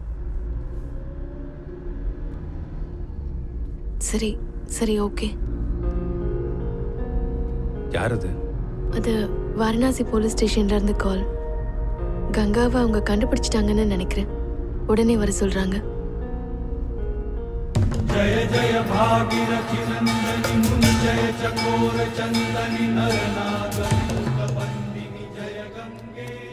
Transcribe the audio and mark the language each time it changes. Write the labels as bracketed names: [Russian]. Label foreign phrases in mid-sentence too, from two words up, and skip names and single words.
[Tamil] சரி சரி ஓகே. யார் அது? அது வாரணாசி [English] police station [Tamil] இருந்து கால். கங்காவை அவங்க கண்டுபிடிச்சிட்டாங்கன்னு நினைக்கிறேன். உடனே வர சொல்றாங்க. [Sanskrit] जय जय भागीरथी नंदनी मुंजय चकोर चंदनी नरनागरिणी जय गंगे.